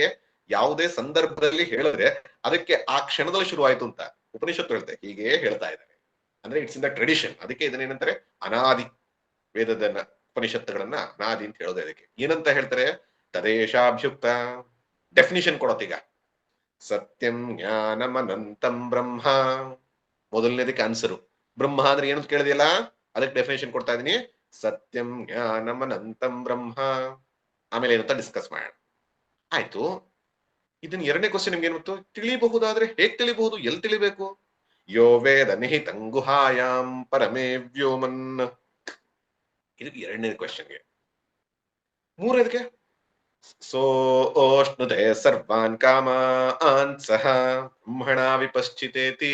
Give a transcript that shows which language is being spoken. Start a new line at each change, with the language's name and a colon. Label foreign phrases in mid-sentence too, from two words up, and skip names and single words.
Kannada: ಯಾವುದೇ ಸಂದರ್ಭದಲ್ಲಿ ಹೇಳಿದ್ರೆ ಅದಕ್ಕೆ ಆ ಕ್ಷಣದಲ್ಲಿ ಶುರುವಾಯ್ತು ಅಂತ ಉಪನಿಷತ್ತು ಹೇಳ್ತಾರೆ. ಹೀಗೆ ಹೇಳ್ತಾ ಇದ್ದಾರೆ ಅಂದ್ರೆ
English: it's in the tradition.
Kannada: ಅದಕ್ಕೆ ಇದನ್ನೇನಂತಾರೆ, ಅನಾದಿ ವೇದದನ್ನ ಉಪನಿಷತ್ತುಗಳನ್ನ ಅನಾದಿ ಅಂತ ಹೇಳೋದು. ಅದಕ್ಕೆ ಏನಂತ ಹೇಳ್ತಾರೆ? ತದೇಶಾಭ್ಯುಕ್ತ. ಡೆಫಿನಿಷನ್ ಕೊಡತ್ತೀಗ.
Sanskrit: ಸತ್ಯಂ ಜ್ಞಾನಂ ಅನಂತಂ ಬ್ರಹ್ಮ.
Kannada: ಮೊದಲನೇದಕ್ಕೆ ಆನ್ಸರು. ಬ್ರಹ್ಮ ಅಂದ್ರೆ ಏನು ಕೇಳಿದೆಯಲ್ಲ, ಅದಕ್ಕೆ ಡೆಫಿನೇಷನ್ ಕೊಡ್ತಾ ಇದೀನಿ.
Sanskrit: ಸತ್ಯಂ ಜ್ಞಾನಂ ಅನಂತಂ ಬ್ರಹ್ಮ.
Kannada: ಆಮೇಲೆ ಏನಂತ ಡಿಸ್ಕಸ್ ಮಾಡೋಣ. ಆಯ್ತು. ಇದನ್ನ ಎರಡನೇ ಕ್ವಶನ್ ನಿಮ್ಗೆ ಏನು ಗೊತ್ತು? ತಿಳಿಬಹುದಾದ್ರೆ ಹೇಗ್ ತಿಳಿಬಹುದು? ಎಲ್ಲಿ ತಿಳಿಬೇಕು?
Sanskrit: ಯೋ ವೇದ ನಿಹಿತಂ ಗುಹಾಯಾಂ ಪರಮೇ ವ್ಯೋಮನ್.
Kannada: ಇದು ಎರಡನೇ ಕ್ವಶನ್ಗೆ. ಮೂರನೇದಕ್ಕೆ
Sanskrit: ಸೋಷ್ಣುತೆ ಸರ್ವಾನ್ ಕಾಮಾನ್ ಸಹ ಬ್ರಹ್ಮಣ ವಿಪಶ್ಚಿತೇತಿ.